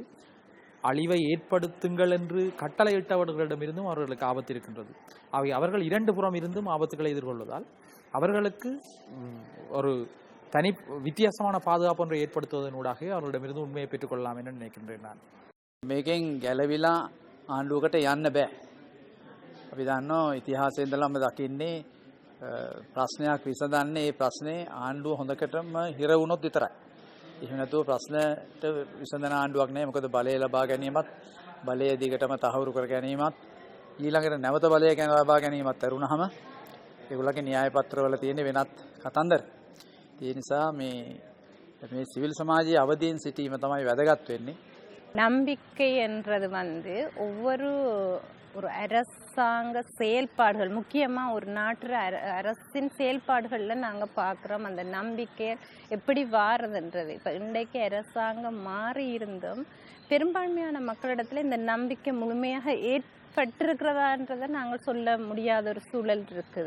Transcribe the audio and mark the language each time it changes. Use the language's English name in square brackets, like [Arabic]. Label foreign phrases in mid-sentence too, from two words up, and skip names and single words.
[Tamil] அழிவை ஏற்படுத்துங்கள் என்று கட்டளையிட்டவர்களிடமிருந்தும் அவர்களுக்கு ஆபத்து இருக்கின்றது. அவர்கள் 2 புறம் இருந்தும் ஆபத்துக்களை எதிர்கொள்வதால் அவர்களுக்கு ஒரு தனி வித்தியாசமான பாதுகாப்பு ஒன்றை ஏற்படுத்துவதனூடாக அவர்களிடமிருந்து உண்மையை பெற்றுக்கொள்ளலாம் என்று நினைக்கின்றேன் நான். [Sinhala] මේකෙන් ගැලවිලා ආණ්ඩුවකට යන්න බෑ. අපි දන්නවා ඉතිහාසයේ ඉඳලම දකින්නේ ප්‍රශ්නයක් විසඳන්නේ ඒ ප්‍රශ්නේ ආණ්ඩුව හොඳකටම හිර වුණොත් විතරයි. එහෙම නැතුව ප්‍රශ්නට විසඳන ආණ්ඩුවක් නෑ. මොකද බලය ලබා ගැනීමත් බලය දිගටම තහවුරු කර ගැනීමත් ඊළඟට නැවත බලය ලබා ගැනීමත් ඇරුණාම ඒගොල්ලන්ගේ න්‍යාය පත්‍රවල තියෙන වෙනත් කතන්දර. ඒ නිසා මේ සිවිල් සමාජයේ අවදීන් සිටීම තමයි වැදගත් වෙන්නේ. [Tamil] நம்பிக்கை என்றது வந்து ஒவ்வொரு ஒரு அரசாங்க செயல்பாடுகள் முக்கியமாக ஒரு நாட்டு அரசின் செயல்பாடுகளில் நாங்கள் பார்க்குறோம் அந்த நம்பிக்கை எப்படி வாரதுன்றது. இப்போ இன்றைக்கு அரசாங்கம் மாறி இருந்தும் பெரும்பான்மையான மக்களிடத்தில் இந்த நம்பிக்கை முழுமையாக ஏற்பட்டிருக்கிறதான்றதை நாங்கள் சொல்ல முடியாத ஒரு சூழல் இருக்குது.